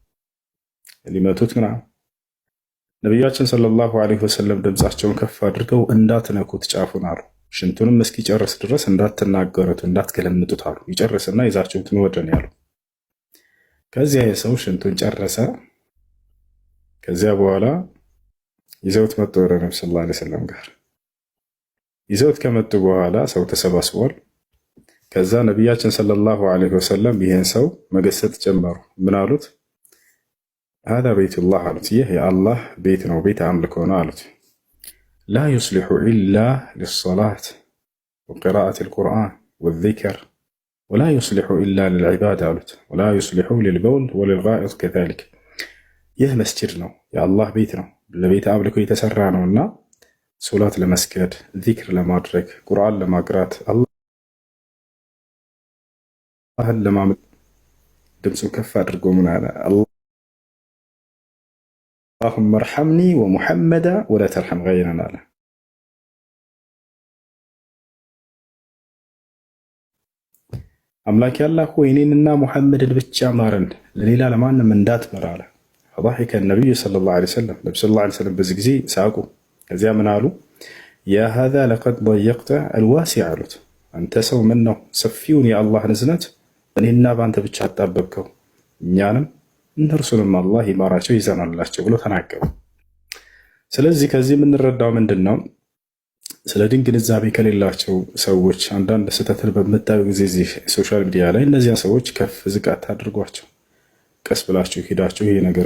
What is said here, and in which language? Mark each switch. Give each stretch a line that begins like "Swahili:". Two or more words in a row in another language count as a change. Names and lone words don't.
Amharic: ሊመቱት ምናምን። ነቢያችን
Arabic: صلى الله عليه وسلم
Amharic: ድምፃቸውን ከፍ አድርገው እንዳትነኩት ጫፉን አሉ። ሽንቱንም እስኪጨርስ ድረስ እንዳትናገሩት፣ እንዳትገለምጡት አሉ። ይጨርስና ይዛችሁትን ወደን ያሉ። ከዚያ የሰው ሽንቱን ጨረሰ። ከዚያ በኋላ ይዘውት መጡ ወደ ነብዩ
Arabic: صلى الله عليه وسلم
Amharic: ጋር። ይዘውት ከመጡ በኋላ ሰው ተሰባስቧል። ከዛ ነቢያችን
Arabic: صلى الله عليه وسلم
Amharic: ይህን ሰው መገሰጥ ጀመሩ። ምን አሉት?
Arabic: هذا بيت الله
Amharic: አሉት። ይህ የአላህ ቤት ነው፣ ቤት አምልኮ ነው አሉት። لا
Arabic: يصلح إلا للصلاة وقراءة القرآن والذكر ولا يصلح إلا للعبادة
Amharic: አሉት።
Arabic: ولا يصلح للبول وللغائط كذلك።
Amharic: ይህ መስጂድ ነው፣ የአላህ ቤት ነው፣ ለቤት አምልኮ የተሰራ ነውና ሶላት ለመስገድ፣ ዚክር ለማድረግ፣ ቁርአን ለማቅራት፣ አላህን ለማምለክ ድምፁን ከፍ አድርጎ ምን አለ?
Arabic: اللهم ارحمني ومحمدا ولا ترحم غيرنا
Amharic: አለ። አምላክ ያላህ ሆይ እኔንና ሙሐመድን ብቻ ማረን፣ ለሌላ ለማንም እንዳትመራ አለ።
Arabic: فضحك النبي صلى الله عليه وسلم
Amharic: ነብዩ
Arabic: صلى الله عليه وسلم
Amharic: በዚህ ጊዜ ሳቁ። ከዚያ ምን አሉ?
Arabic: يا هذا لقد ضيقت الواسع
Amharic: አሉት። አንተ ሰው ምን ነው ሰፊውን የአላህን እዝነት እኔና በአንተ ብቻ አጣበብከው፣ እኛንም እነርሱንም አላህ ይማራቸው ይዘናላቸው ብሎ ተናገሩ። ስለዚህ ከዚህ የምንረዳው ምንድን ነው? ስለ ዲን ግንዛቤ ከሌላቸው ሰዎች አንዳንድ ስህተትን በምታዩ ጊዜ እዚህ
English: social media
Amharic: ላይ እነዚያ ሰዎች ከፍ ዝቅ አታድርጓቸው። ቀስ ብላችሁ ሂዳችሁ ይሄ ነገር